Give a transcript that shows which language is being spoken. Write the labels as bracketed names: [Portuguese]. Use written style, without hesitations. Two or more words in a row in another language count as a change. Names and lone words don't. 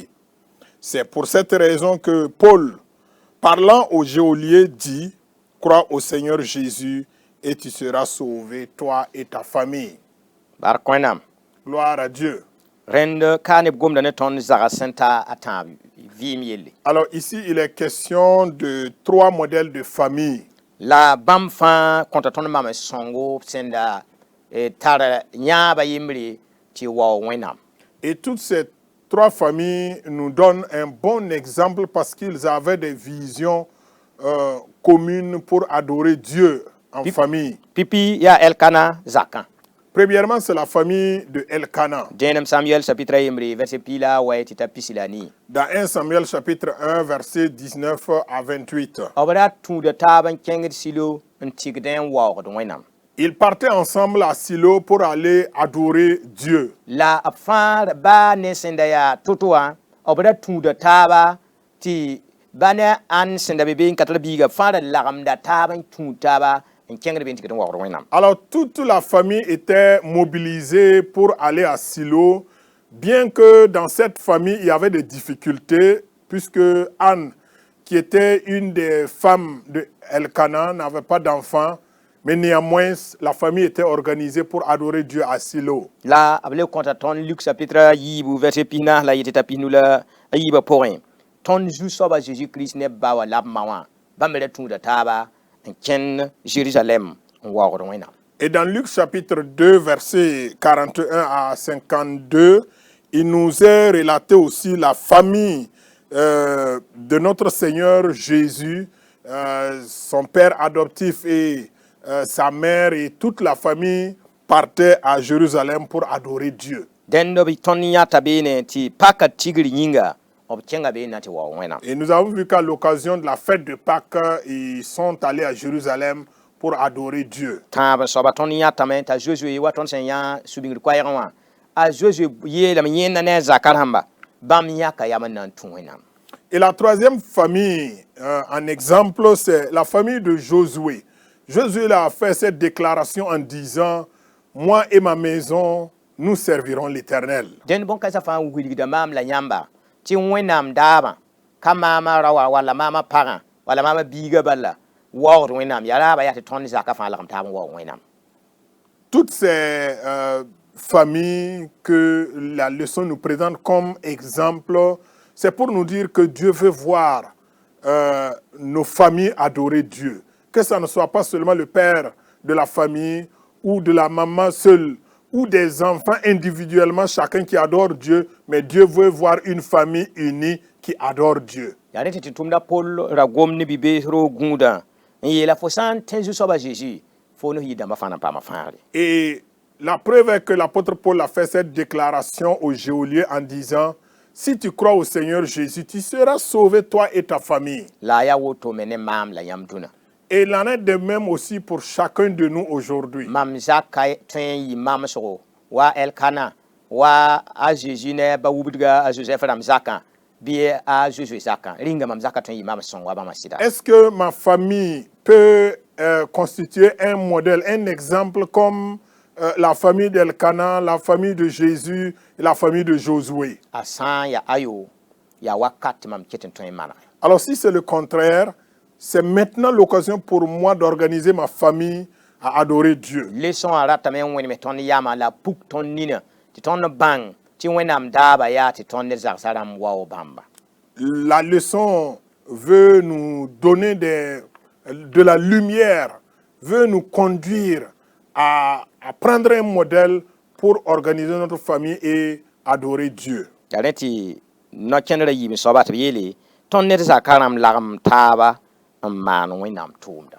[French] C'est pour cette raison que Paul, parlant aux geôliers, dit « Crois au Seigneur Jésus et tu seras sauvé, toi et ta famille. » Gloire à Dieu. Alors ici, il est question de 3 modèles de famille. [Mossi] La bãmb fãa kõta tõnd mam sõngo sẽn da tar yãaba yembre tɩ wao wẽnnaam. [French] Et toutes ces 3 familles nous donnent un bon exemple parce qu'ils avaient des visions communes pour adorer Dieu en famille. [Mossi] Pipi ya Elkana zakã. [French] Premièrement, c'est la famille de Elkana. [Mossi] Dẽenem Samuel chapitre yembre verset pila wa tɩ t'a pisi la nii. [French] Dans 1 Samuel chapitre 1 verset 19 à 28. [Mossi] B ra tũuda taab n kẽngd Silo n tɩgd n waoogd wẽnnaam. [French] Ils partaient ensemble à Silo pour aller adorer Dieu. [Mossi] La b fãa baa ne sẽn da yaa to-to wã b ra tũuda taaba tɩ ba ne ãn sẽn da be be n ka tar biiga fãa ra lagemda taab n tũud taaba n kẽngd be n tɩgd n waoogd wẽnnaam. [French] Alors toute la famille était mobilisée pour aller à Silo, bien que dans cette famille il y avait des difficultés, puisque Anne, qui était une des femmes de Elkana, n'avait pas d'enfant, mais néanmoins la famille était organisée pour adorer Dieu à Silo. [Mossi] La b le kõta tõnd Luc chapitre yiibu verset pisna la yetɩ t'a pisnu la a yiibã pʋgẽ tõnd zu-soaba Jésus-Christ ne ba wa la b ma wã bãmb ra tũuda taaba n kẽnd Jérusalem n waoogd wẽnnaam. [French] Et dans Luc chapitre 2 verset 41 à 52, il nous est relaté aussi la famille de notre Seigneur Jésus, son père adoptif et sa mère et toute la famille partaient à Jérusalem pour adorer Dieu. [Mossi] Dẽnd b tõnd yãta beene tɩ paka tigr yĩnga b kẽnga beene tɩ wao wẽnnaam. [French] Et nous avons vu qu'à l'occasion de la fête de Pâques, ils sont allés à Jérusalem pour adorer Dieu. [Mossi] Tãab soaba tõnd yãtame t'a Josue wa tõnd sẽn yã sũ-bĩngr koɛɛgẽ wã a Josue yeelame yẽnda ne a zaka rãmba bam yaka yama nan tun wẽnnaam. [French] Et la troisième famille, en exemple, c'est la famille de Josué. Josué a fait cette déclaration en disant, moi et ma maison, nous servirons l'Éternel. [Mossi] Den bon ka sa fa wilgda mam la yamba ti wẽnnaam daaba ka mama rawa wala mama paga wala mama biga balla waoor wẽnnaam ya raaba ya tɩ tõnd zaka fãa lagm taab n waoor wẽnnaam. [French] Toutes ces familles que la leçon nous présente comme exemple, c'est pour nous dire que Dieu veut voir nos familles adorer Dieu. Que ça ne soit pas seulement le père de la famille ou de la maman seule ou des enfants individuellement, chacun qui adore Dieu, mais Dieu veut voir une famille unie qui adore Dieu. [Mossi] Ya ne tɩ tʋmda pol ra gom ne bibees roog gũudã n yeela fo sã n tẽ zu-soaba Jésus fo ne yɩ-dãmbã fãa na paama fãagre. [French] Et la preuve est que l'apôtre Paul a fait cette déclaration aux geôliers en disant, si tu crois au Seigneur Jésus, tu seras sauvé toi et ta famille. [Mossi] La ya woto me ne maam la yãmb dũnã. [French] Et il en est de même aussi pour chacun de nous aujourd'hui. [Mossi] Mam zaka tõe n yɩ mamsgo wa Elkana wa a Jésus ne ba wubdga a Joseph rãmb zakã bɩ a Josué zakã rĩnga mam zaka tõe n yɩ mamsẽng wa bãmba sɩda. [French] Est-ce que ma famille peut constituer un modèle, un exemple comme la famille d'Elkana, la famille de Jésus et la famille de Josué? [Mossi] A sã n ya ayo ya wakat tɩ mam ket n tõe n manege. [French] Alors si c'est le contraire, c'est maintenant l'occasion pour moi d'organiser ma famille à adorer Dieu. [Mossi] Leçon a ratame n wẽneme tõnd yama la puk tõnd nina tɩ tõnd bãng tɩ wẽnnaam daaba yaa tɩ tõnd ned zagsã rãmb wao bãmba. [French] La leçon veut nous donner de la lumière, veut nous conduire à prendre un modèle pour organiser notre famille et adorer Dieu. [Mossi] Ya rẽ tɩ no-kẽndrã yɩɩm soaba tɩ b yeele tõnd ned zakã rãmb lagem taaba n maan wẽnnaam tʋʋmda.